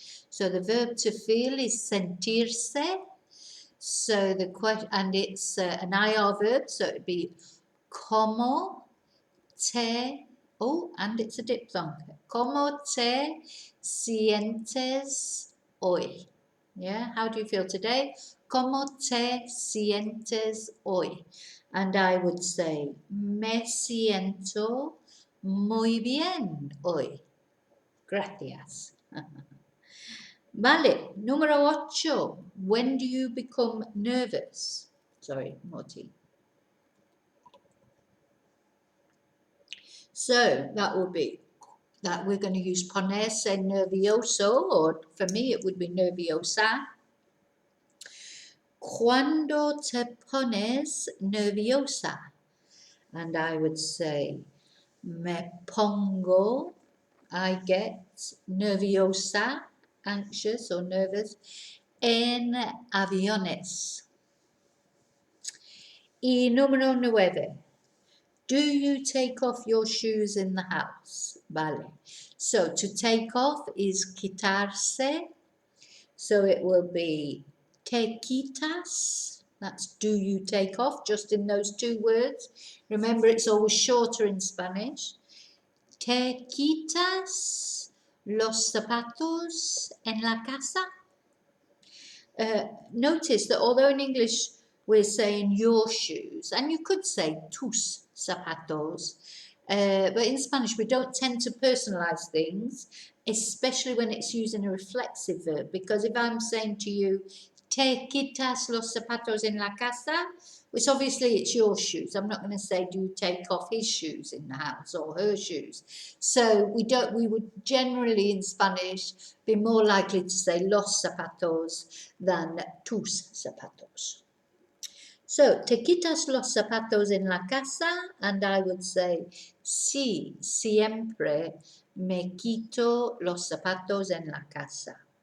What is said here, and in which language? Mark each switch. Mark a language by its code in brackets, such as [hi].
[en] So the verb to feel is sentirse. So the question, and it's an IR verb, so it'd be como te, and it's a diphthong. [es] Como te sientes hoy? [en] Yeah, how do you feel today? [es] Como te sientes hoy? [en] And I would say, [es] me siento muy bien hoy. Gracias. Vale, número 8. [en] When do you become nervous? Sorry, more tea. So that will be that we're going to use ponerse nervioso, or for me it would be nerviosa. [es] Cuando te pones nerviosa? [en] And I would say, [es] me pongo, [en] I get nerviosa, anxious or nervous, [es] en aviones. Y número 9. [en] Do you take off your shoes in the house? [es] Vale. [en] So to take off is quitarse. So it will be te quitas. That's do you take off, just in those two words. Remember, it's always shorter in Spanish. [es] Te quitas los zapatos en la casa? [en] Notice that although in English we're saying your shoes, and you could say tus zapatos, but in Spanish we don't tend to personalize things, especially when it's using a reflexive verb, because if I'm saying to you, [es] te quitas los zapatos en la casa, [en] which obviously it's your shoes. I'm not going to say, do you take off his shoes in the house or her shoes? So we would generally in Spanish be more likely to say los zapatos than tus zapatos. [es] So, te quitas los zapatos en la casa, [en] and I would say, [es] sí, siempre me quito los zapatos en la casa.